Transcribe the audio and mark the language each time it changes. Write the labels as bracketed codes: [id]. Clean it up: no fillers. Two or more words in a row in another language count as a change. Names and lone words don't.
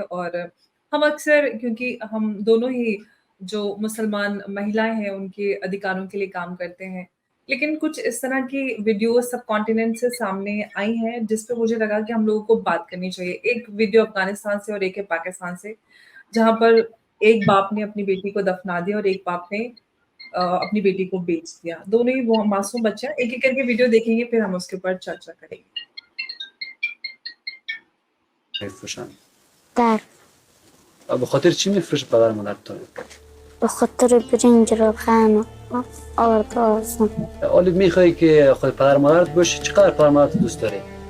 [hi] और हम अक्सर, क्योंकि हम दोनों ही जो मुसलमान महिलाएं हैं उनके अधिकारों के लिए काम करते हैं, लेकिन कुछ इस तरह की वीडियो सब कॉन्टिनेंट से सामने आई हैं जिस पे मुझे लगा कि हम लोगों को बात करनी चाहिए। एक वीडियो अफगानिस्तान से और एक है पाकिस्तान से, जहां पर एक बाप ने अपनी बेटी को दफना दिया और एक बाप ने अपनी बेटी को बेच दिया। दोनों ही वो मासूम बच्चे हैं। एक एक करके वीडियो देखेंगे, फिर हम उसके ऊपर चर्चा करेंगे। [fa] بخاطر چی میفروشه پدر مادر تو؟ به خاطر برنج رو خانه آورد آسان. حالا میخوای که خود پدر مادرت باشی، چقدر پدر مادرت دوست داری؟